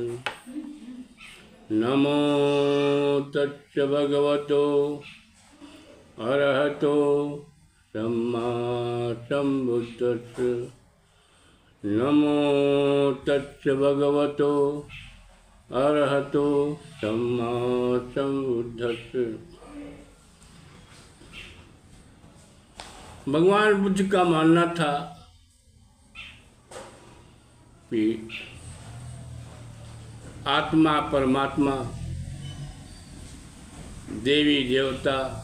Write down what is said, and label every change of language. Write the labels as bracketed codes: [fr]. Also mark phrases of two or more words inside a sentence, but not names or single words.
[pi] नमो तच्च भगवतो अरहतो सम्मा सम्बुद्धस्स। नमो तच्च भगवतो अरहतो सम्मा सम्बुद्धस्स। [hi] भगवान बुद्ध का मानना था कि आत्मा परमात्मा, देवी देवता,